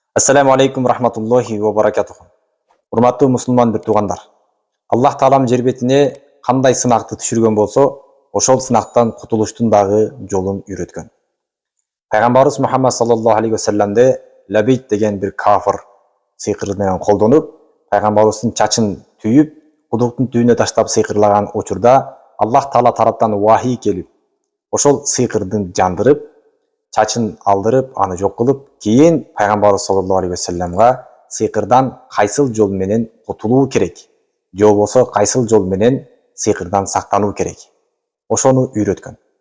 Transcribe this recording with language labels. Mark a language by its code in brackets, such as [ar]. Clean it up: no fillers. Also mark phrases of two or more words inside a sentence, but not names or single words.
[ar] السلام عليكم رحمة الله وبركاته. [ky] Урматтуу мусулман бир туугандар. Аллах таалам жер бетине кандай сынакты түшүргөн болсо, ошол сынактан кутулуштун дагы жолун үйрөткөн. Пайгамбарыбыз Мухаммад [ar] صلى الله عليه وسلم [ky] лабейт деген бир кафыр сыйкыр менен колдонуп, пайгамбарыбыздын чачын түйүп, кудуктун түбүнө таштап сыйкырлаган учурда Аллах таала тараптан вахий келип, ошол сыйкырдын жандырып, чачын алдырып, аны жок кылып, кийин пайгамбарыбыз [ar] صلى الله عليه وسلم [ky] сыйкырдан кайсыл жол менен кутулуу керек, же болбосо кайсыл жол менен сыйкырдан сактануу керек, ошону үйрөткөн.